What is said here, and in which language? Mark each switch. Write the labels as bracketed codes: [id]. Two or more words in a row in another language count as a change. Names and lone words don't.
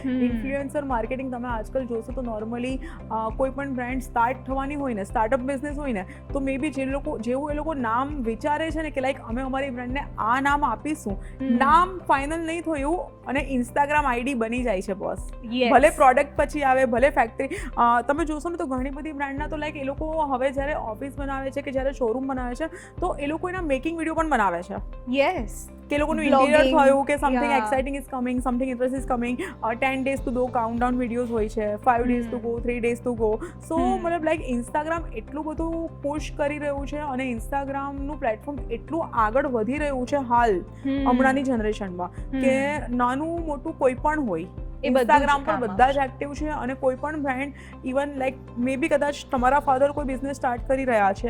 [en] influencer marketing [gu] તમે આજકાલ જોશો તો નોર્મલી કોઈ પણ [en] brand start [gu] થવાની હોય ને, [en] startup business [gu] હોય ને, તો [en] may be [gu] જેવું એ લોકો નામ વિચારે છે ને કે લાઈક અમે અમારી બ્રાન્ડને આ નામ આપીશું, નામ ફાઇનલ નહીં થયું અને ઇન્સ્ટાગ્રામ આઈડી બની જાય છે બોસ. ભલે પ્રોડક્ટ પછી આવે, ભલે ફેક્ટરી. તમે જોશો ને તો ઘણી બધી બ્રાન્ડના તો લાઈક એ લોકો હવે જ્યારે ઓફિસ બનાવે છે કે જ્યારે શોરૂમ બનાવે છે તો એ લોકો એના [en] making video [gu] પણ બનાવે છે. યસ. કે એ લોકોનું ઇન્ટિરિયર થયું કે [en] something exciting is coming, something interest is coming, 10 days to go countdown videos [gu] હોય છે, [en] 5 days to go, 3 days to go. [gu] સો મતલબ લાઈક ઇન્સ્ટાગ્રામ એટલું બધું પુશ કરી રહ્યું છે અને ઇન્સ્ટાગ્રામનું પ્લેટફોર્મ એટલું આગળ વધી રહ્યું છે હાલ હમણાંની જનરેશનમાં કે નાનું મોટું કોઈ પણ હોય, એ બધું જ ઇન્સ્ટાગ્રામ પર કામ બધા જ એક્ટિવ છે અને કોઈ પણ બ્રાન્ડ [en] even like may be [gu] કદાચ તમારા ફાધર કોઈ બિઝનેસ સ્ટાર્ટ કરી રહ્યા છે